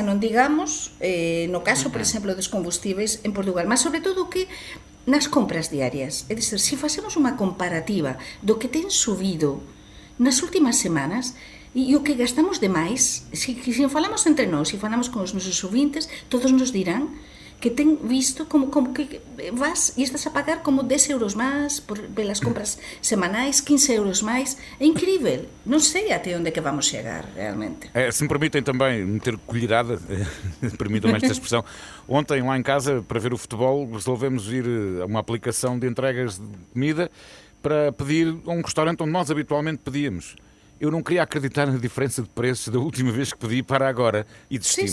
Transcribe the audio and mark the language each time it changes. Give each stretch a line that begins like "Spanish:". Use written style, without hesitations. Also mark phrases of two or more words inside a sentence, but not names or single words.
Galician: non digamos, no caso, por exemplo, dos combustíveis en Portugal, mas sobre todo que nas compras diarias, é dicir, se facemos unha comparativa do que ten subido nas últimas semanas e o que gastamos de máis, se falamos entre nós, se falamos con os nosos ouvintes, todos nos dirán que ten visto como que vas e estás a pagar como 10 euros máis pelas compras semanais, 15 euros máis. É incrível. Non sei até onde que vamos chegar, realmente.
Portuguese: Se me permitem também meter colherada, permitam-me esta expressão. Ontem, lá em casa, para ver o futebol, resolvemos ir a uma aplicação de entregas de comida para pedir a um restaurante onde nós habitualmente pedíamos. Eu não queria acreditar na diferença de preços da última vez que pedi para agora e desistimos.